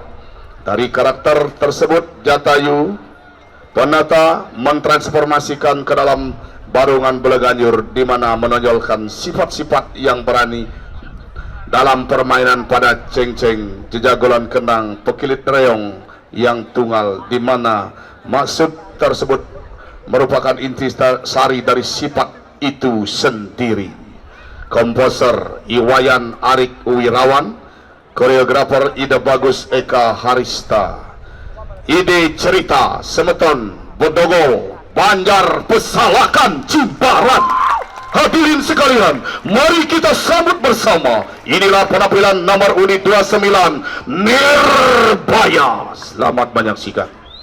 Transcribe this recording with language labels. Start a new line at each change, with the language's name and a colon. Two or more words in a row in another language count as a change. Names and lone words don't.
Indonesian: Dari karakter tersebut, Jatayu penata mentransformasikan ke dalam Barungan Beleganyur, di mana menonjolkan sifat-sifat yang berani dalam permainan pada ceng-ceng, jejagolan kendang, pekilit reong yang tunggal, di mana maksud tersebut merupakan intisari dari sifat itu sendiri. Komposer Iwayan Arik Wirawan, koreografer Ida Bagus Eka Harista. Ide cerita Semeton Bodogo Banjar Pesalakan Cibaran. Hadirin sekalian, mari kita sambut bersama. Inilah penampilan nomor unit 29 Nirbaya. Selamat menyaksikan.